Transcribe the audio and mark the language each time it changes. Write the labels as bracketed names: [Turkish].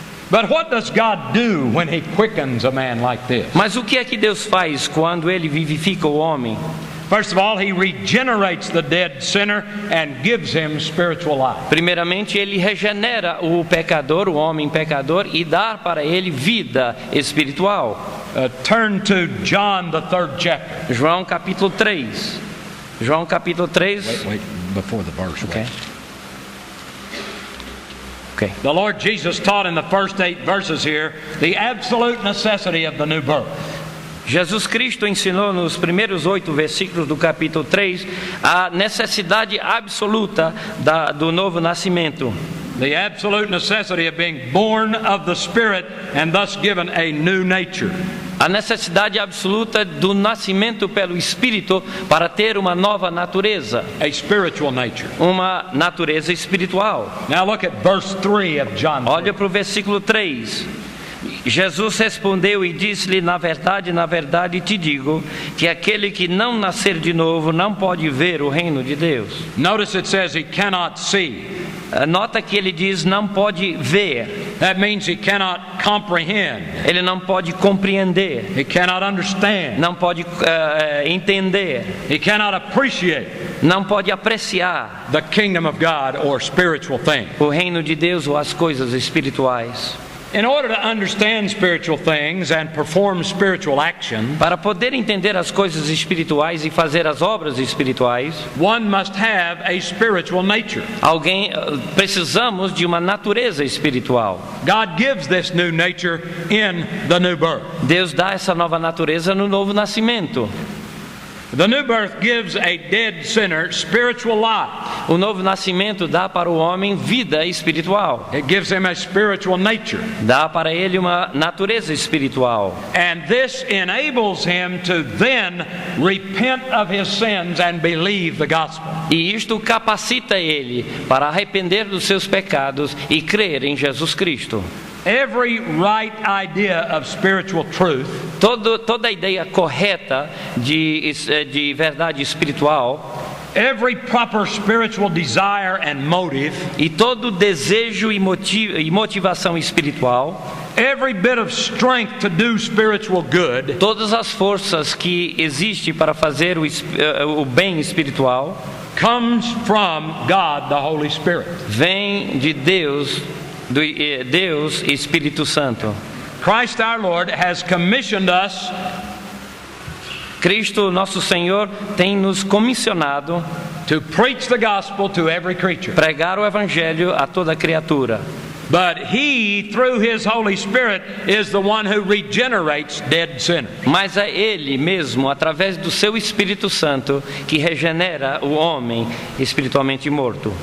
[English] But what does God do when he quickens a man like this? [Portuguese] Mas o que é que Deus faz quando ele vivifica o homem? [English] First of all, he regenerates the dead sinner and gives him spiritual life. [Portuguese] Primeiramente, ele regenera o pecador, o homem pecador, e dá para ele vida espiritual. [English] Turn to John, the 3rd chapter. [Portuguese] João capítulo 3. João capítulo 3. [English] Wait, before the verse. Ok. Ok. The Lord Jesus taught in the first 8 verses here the absolute necessity of the new birth. [Portuguese] Jesus Cristo ensinou nos primeiros 8 versículos do capítulo 3 a necessidade absoluta do novo nascimento. [English] The absolute necessity of being born of the Spirit and thus given a new nature. [Portuguese] A necessidade absoluta do nascimento pelo Espírito para ter uma nova natureza. [English] A spiritual nature. [Portuguese] Uma natureza espiritual. [English] Now look at verse 3 of John 3. [Portuguese] Olha para o versículo 3. Jesus respondeu e disse-lhe: na verdade te digo, que aquele que não nascer de novo não pode ver o reino de Deus. [English] Notice it says he cannot see. [Portuguese] Nota que ele diz não pode ver. [English] That means he cannot comprehend. [Portuguese] Ele não pode compreender. [English] He cannot understand. [Portuguese] Não pode entender. [English] He cannot appreciate. [Portuguese] Não pode apreciar [English] The kingdom of God or spiritual things. [Portuguese] o reino de Deus ou as coisas espirituais. [English] In order to understand spiritual things and perform spiritual action, [Portuguese] Para poder entender as coisas espirituais e fazer as obras espirituais, [English] one must have a spiritual nature. [Portuguese] precisamos de uma natureza espiritual. [English] God gives this new nature in the new birth. [Portuguese] Deus dá essa nova natureza no novo nascimento. [English] The new birth gives a dead sinner spiritual life. [Portuguese] O novo nascimento dá para o homem vida espiritual. [English] It gives him a spiritual nature. [Portuguese] Dá para ele uma natureza espiritual. [English] And this enables him to then repent of his sins and believe the gospel. [Portuguese] E isto capacita ele para arrepender dos seus pecados e crer em Jesus Cristo. [English] Every right idea of spiritual truth [Portuguese] Toda a ideia correta de verdade espiritual, [English] every proper spiritual desire and motive, [Portuguese] e todo desejo e motivação espiritual, [English] every bit of strength to do spiritual good, [Portuguese] todas as forças que existem para fazer o bem espiritual, [English] comes from God the Holy Spirit. [Portuguese] vem de Deus Espírito Santo. [English] Christ our Lord has commissioned us [Portuguese] Cristo, nosso Senhor, tem nos comissionado [English] to preach the gospel to every creature. [Portuguese] pregar o evangelho a toda criatura. [English] But He, through His Holy Spirit, is the one who regenerates dead sinners. [Portuguese] Mas é Ele mesmo, através do seu Espírito Santo, que regenera o homem espiritualmente morto.